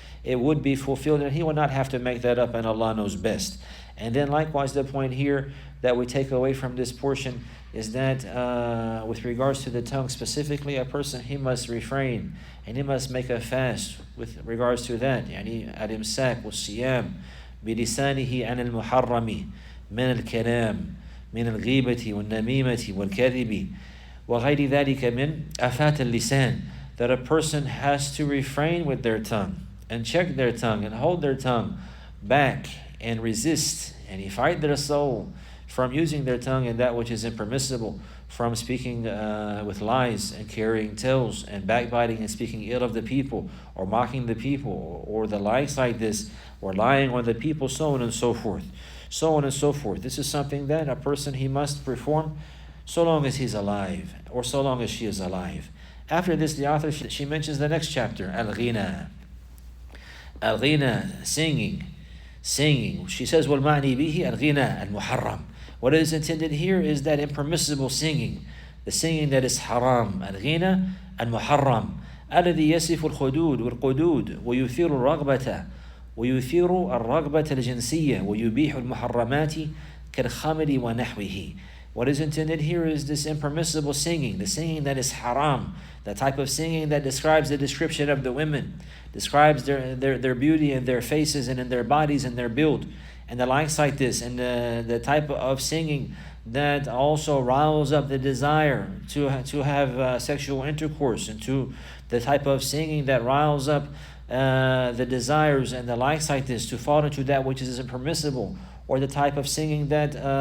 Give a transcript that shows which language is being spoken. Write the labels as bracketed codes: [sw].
[en] It would be fulfilled, and he will not have to make that up, and Allah knows best. And then likewise, the point here that we take away from this portion is that with regards to the tongue specifically, a person, he must refrain and he must make a fast with regards to that. [ar] يعني الإمساك والصيام بلسانه عن المحرم من الكلام من الغيبة والنميمة والكذب وغير ذلك من آفات اللسان. [en] That a person has to refrain with their tongue and check their tongue and hold their tongue back and resist and he fight their soul from using their tongue in that which is impermissible, from speaking with lies and carrying tales and backbiting and speaking ill of the people or mocking the people or the likes like this, or lying on the people, so on and so forth. So on and so forth. This is something that a person, he must perform so long as he's alive, or so long as she is alive. After this, the author, she mentions the next chapter, Al-Ghina. Al-Ghina, singing. She says, [ar] وَالْمَعْنِي بِهِ الْغِنَى الْمُحَرَّمِ. [en] What is intended here is that impermissible singing, the singing that is haram. [ar] Al-Ghina al-Muharram. الذي يصف الخدود والقدود ويثير الرغبة الرغبة الجنسية ويبيح المحرمات كالخمر ونحوه. [en] What is intended here is this impermissible singing, the singing that is haram, the type of singing that describes the description of the women, describes their beauty and their faces and in their bodies and their build, and the likes like this, and the type of singing that also riles up the desire to have sexual intercourse, and to the type of singing that riles up the desires and the likes like this to fall into that which is impermissible, or the type of singing that